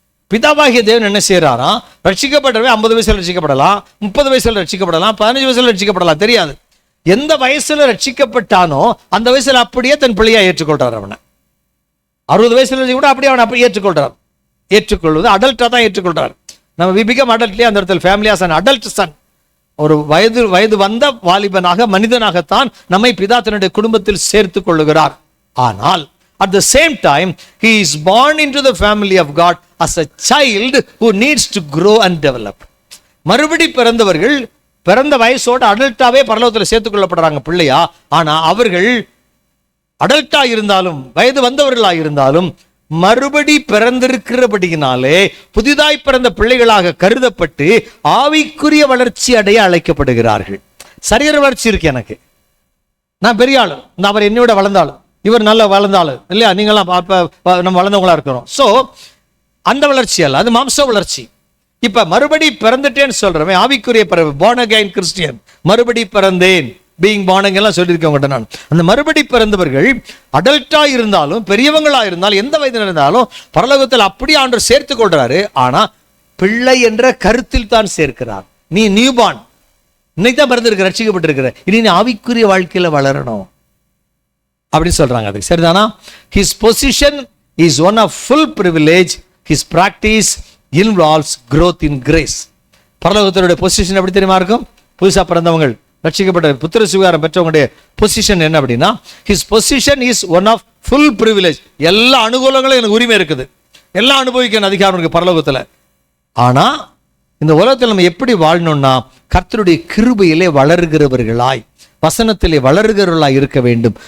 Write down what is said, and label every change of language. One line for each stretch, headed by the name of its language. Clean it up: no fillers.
Tamil: பிதாவாகிய தேவன் என்ன செய்யறாரா? ரட்சிக்கப்பட்டவன் 50 வயசுல ரட்சிக்கப்படலாம், 30 வயசுல ரட்சிக்கப்படலாம், 15 வயசுல ரட்சிக்கப்படலாம், தெரியாது. எந்த வயசுல ரட்சிக்கப்பட்டானோ அந்த வயசுல அப்படியே தன் பிள்ளையா ஏற்றுக்கொள்றார். அவனை 60 வயசுல கூட அப்படியே அவனை அப்படியே ஏற்றுக்கொள்றார். ஏற்றுக்கொள்வது அடல்ட்டா தான் ஏற்றுக்கொள்றார். நம்ம
English: we become adultly
Tamil: அந்த இடத்துல
English: family as an adult son.
Tamil: ஒரு வயது வந்த வாலிபனாக மனிதனாகத்தான் நம்மை பிதா தன்னுடைய குடும்பத்தில் சேர்த்து கொள்ளுகிறார். ஆனால்
English: at the same time he is born into the family of God as a child who needs to grow and develop.
Tamil: மறுபடி பிறந்தவர்கள் பிறந்த வயசோட அடல்ட்டாவே பரலோகத்தில் சேர்த்துக் கொள்ளப்படுறாங்க பிள்ளையா. ஆனா அவர்கள் அடல்ட்டா இருந்தாலும் வயது வந்தவர்களா இருந்தாலும் மறுபடி பிறந்திருக்கிறபடியினாலே புதிதாய் பிறந்த பிள்ளைகளாக கருதப்பட்டு ஆவிக்குரிய வளர்ச்சி அடைய அழைக்கப்படுகிறார்கள். சரீர வளர்ச்சி இருக்கு எனக்கு, நான் பெரிய ஆளு, அவர் என்னோட வளர்ந்தாலும் இவர் நல்லா வளர்ந்தாலும் இல்லையா, நீங்களாம் நம்ம வளர்ந்தவங்களா இருக்கிறோம். ஸோ அந்த வளர்ச்சி அல்ல, அது மாம்ச வளர்ச்சி. இப்ப மறுபடி பிறந்துட்டேன்னு சொல்றேன், ஆவிக்குரிய பிறகு born again கிறிஸ்டியன், மறுபடி பிறந்தேன்,
English: being born again
Tamil: எல்லாம் சொல்லியிருக்கேன் நான். அந்த மறுபடி பிறந்தவர்கள் அடல்ட்டா இருந்தாலும் பெரியவங்களா இருந்தாலும் எந்த வயதில் இருந்தாலும் பரலோகத்தில் அப்படியே ஆண்டவர் சேர்த்து கொள்றாரு. ஆனா பிள்ளை என்ற கருத்தில் தான் சேர்க்கிறார். நீ நியூபார்ன், இன்னைக்கு தான் பிறந்திருக்க, ரட்சிக்கப்பட்டிருக்கிற, இனி நீ ஆவிக்குரிய வாழ்க்கையில வளரணும் அப்படின்னு சொல்றாங்க. அதுக்கு சரிதானா?
English: His position is one of full privilege. His practice involves growth in grace.
Tamil: பரலோகத்தினுடைய position எப்படி தெரியுமா இருக்கும்? புதுசா பிறந்தவங்க ரட்சிக்கப்பட்ட புத்திர சுவிகாரம் பெற்றவங்களுடைய பொசிஷன் என்ன அப்படின்னா,
English: his position is one of full privilege.
Tamil: எல்லா அனுகூலங்களும் எனக்கு உரிமை இருக்குது, எல்லாம் அனுபவிக்க அதிகாரம் இருக்கு பரலோகத்துல. ஆனா இந்த உலகத்தில் நம்ம எப்படி வாழணும்னா, கர்த்தருடைய கிருபையிலே வளர்கிறவர்களாய், வசனத்திலே வளர்கிறவர்களாய் இருக்க வேண்டும்.